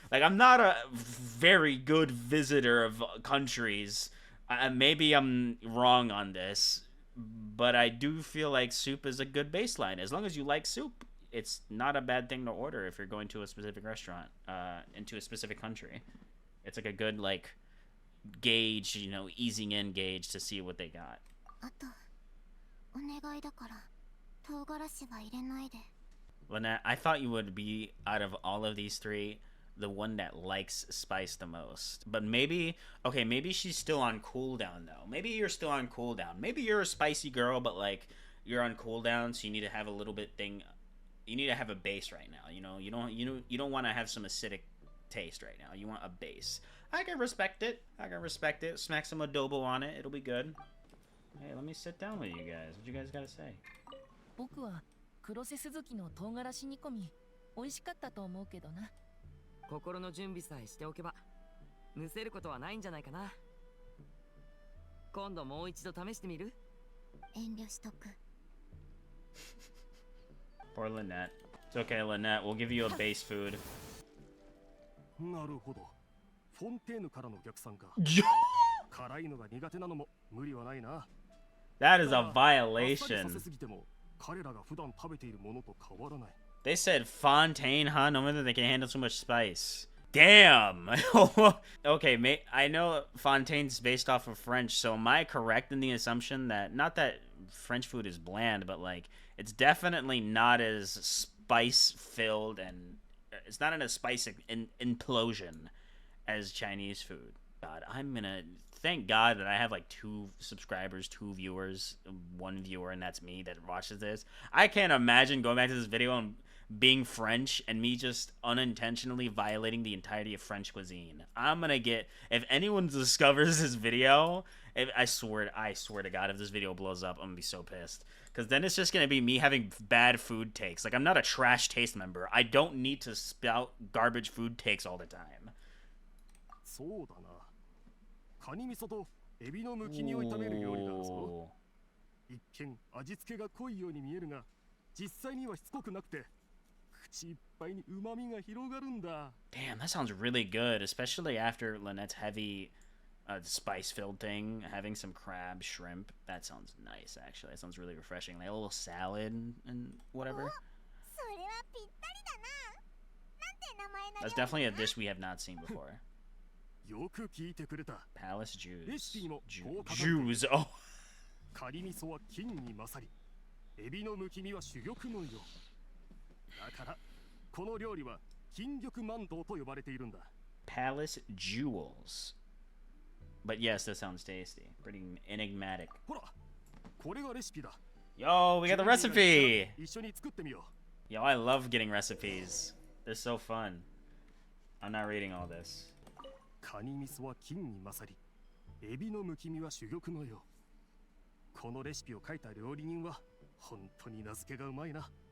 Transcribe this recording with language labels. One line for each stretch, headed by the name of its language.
English: Like, I'm not a very good visitor of countries. Maybe I'm wrong on this. but I do feel like soup is a good baseline. As long as you like soup, it's not a bad thing to order if you're going to a specific restaurant, into a specific country. It's like a good, like, gauge, you know, easing in gauge to see what they got.
Japanese: あとお願いだから唐辛子は入れないで。
English: Lynette, I thought you would be, out of all of these three, the one that likes spice the most. But maybe, okay, maybe she's still on cooldown though. Maybe you're still on cooldown. Maybe you're a spicy girl, but like you're on cooldown, so you need to have a little bit thing. You need to have a base right now. You know, you don't want to have some acidic taste right now. You want a base. I can respect it. I can respect it. Smack some adobo on it. It'll be good. Hey, let me sit down with you guys. What you guys gotta say?
Japanese: 僕は黒瀬鈴木の唐辛子煮込み美味しかったと思うけどな。心の準備さえしておけばむせることはないんじゃないかな。今度もう一度試してみる？遠慮しとく。
English: Poor Lynette. It's okay, Lynette. We'll give you a base food.
Japanese: なるほど。フォンテーヌからの逆算か。辛いのが苦手なのも無理はないな。
English: That is a
Japanese: あっさりさ
English: violation.
Japanese: せすぎても彼らが普段食べているものと変わらない。
English: They said Fontaine, huh? No wonder they can handle so much spice. Damn! Okay, I know Fontaine's based off of French, so am I correct in the assumption that, not that French food is bland, but like, it's definitely not as spice-filled and it's not a spice implosion as Chinese food. God, thank God that I have like 2 subscribers, 2 viewers, 1 viewer, and that's me that watches this. I can't imagine going back to this video and being French and me just unintentionally violating the entirety of French cuisine. I'm gonna get, if anyone discovers this video, I swear to God, if this video blows up, I'm gonna be so pissed. Because then it's just gonna be me having bad food takes. Like, I'm not a trash taste member. I don't need to spout garbage food takes all the time.
Japanese: そうだな。カニ味噌とエビのむき身を炒める料理だぞ。一見味付けが濃いように見えるが、実際にはしつこくなくて、口いっぱいに旨味が広がるんだ。
English: Damn, that sounds really good, especially after Lynette's heavy spice-filled thing, having some crab, shrimp. That sounds nice, actually. That sounds really refreshing. Like a little salad and whatever.
Japanese: それはぴったりだな。なんて名前の料理？
English: That's definitely a dish we have not seen before.
Japanese: よく聞いてくれた。
English: Palace Jews.
Japanese: レシピにもこう書かれている。
English: Jews. Oh.
Japanese: カニ味噌は金に勝り、エビのむき身は珠玉のよう。だから、この料理は金玉万堂と呼ばれているんだ。
English: Palace Jewels. But yes, that sounds tasty. Pretty enigmatic.
Japanese: ほら、これがレシピだ。
English: Yo, we got the recipe!
Japanese: 一緒に作ってみよう。
English: Yo, I love getting recipes. They're so fun. I'm not reading all this.
Japanese: カニ味噌は金に勝り、エビのむき身は珠玉のよう。このレシピを書いた料理人は本当に名付けがうまいな。